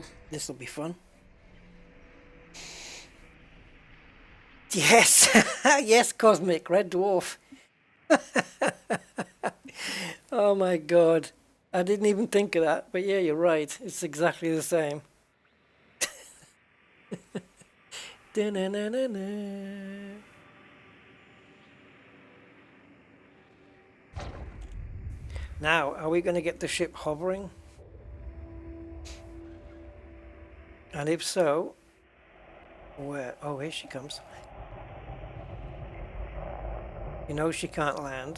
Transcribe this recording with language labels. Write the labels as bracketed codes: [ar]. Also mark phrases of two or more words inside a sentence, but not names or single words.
[en] This will be fun. Yes! Yes, Cosmic Red Dwarf. Oh my god. I didn't even think of that, but yeah, you're right. It's exactly the same. Da-na-na-na-na. Now, are we going to get the ship hovering? And if so, where? Oh, here she comes. You know she can't land.